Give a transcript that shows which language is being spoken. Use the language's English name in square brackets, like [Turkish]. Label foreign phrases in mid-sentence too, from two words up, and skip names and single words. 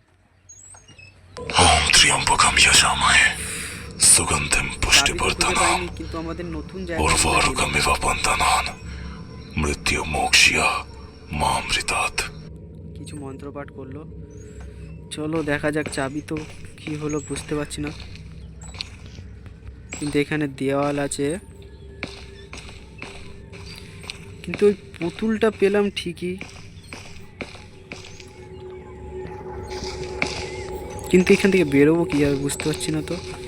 [Sanskrit] ओम त्र्यंबकम यजामहे सुगंधिम [Bangla] চাবি তো খুঁজে [Sanskrit] पुष्टिवर्धनम [Bangla] পাইনি, কিন্তু আমাদের নতুন জায়গা [Sanskrit] उर्वारुकमिव बन्धनान् मृत्युमोक्ष्य मामृतात्। [Bangla] কিছু মন্ত্র পাঠ করলো। চলো দেখা যাক চাবি তো কি হলো বুঝতে পারছি না, কিন্তু এখানে দেওয়াল আছে। কিন্তু ওই পুতুলটা পেলাম ঠিকই, কিন্তু এখান থেকে বেরোবো কীভাবে বুঝতে পারছি না তো।